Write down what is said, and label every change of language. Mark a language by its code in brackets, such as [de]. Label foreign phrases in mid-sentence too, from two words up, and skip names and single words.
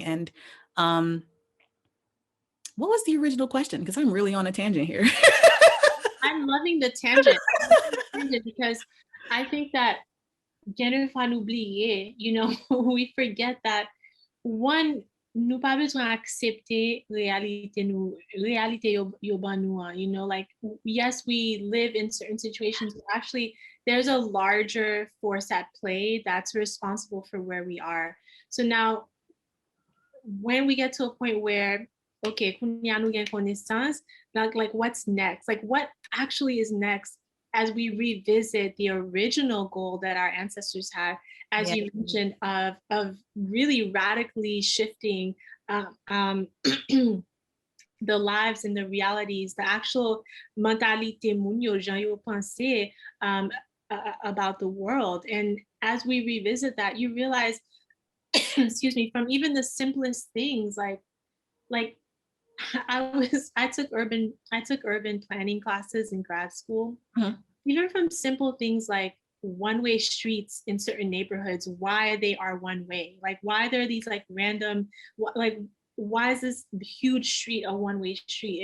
[en] And what was the original question? Because I'm really on a tangent here. I'm loving the tangent because I think that we forget that one, [ht] nous pas besoin accepter réalité yo ban nou an, [en] you know, like yes, we live in certain situations, but actually there's a larger force at play that's responsible for where we are. So now when we get to a point where okay, [ht] kounya nou gen connaissance, [en] like what's next? Like what actually is next as we revisit the original goal that our ancestors had, as you mentioned, of really radically shifting the lives and the realities, the actual [ht] mentalité moun yo, jan yo pense [en] about the world. And as we revisit that, you realize, excuse me, from even the simplest things like I took urban planning classes in grad school. Even from simple things like one-way streets in certain neighborhoods, why they are one way, like why there are these like random, like why is this huge street a one-way street?